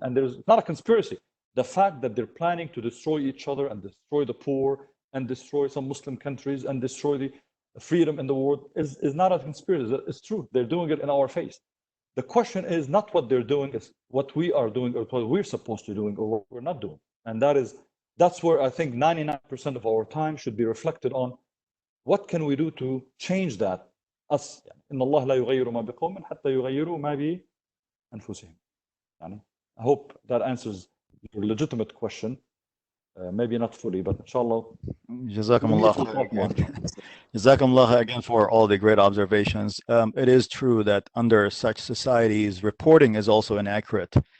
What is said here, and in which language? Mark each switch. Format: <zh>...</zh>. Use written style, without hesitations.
<en>And there's not a conspiracy. The fact that they're planning to destroy each other and destroy the poor and destroy some Muslim countries and destroy the freedom in the world is not a conspiracy. It's true. They're doing it in our face. The question is not what they're doing, it's what we are doing or what we're supposed to be doing or what we're not doing. And that's where I think 99% of our time should be reflected on what can we do to change that. Us.</en> <ar>إن الله لا يغير ما بقوم حتى يغيروا ما بأنفسهم.</ar> <en>I hope that answers your legitimate question. Maybe not fully, but inshallah. Jazakumullah again for all the great observations. It is true that under such societies, reporting is also inaccurate.</en>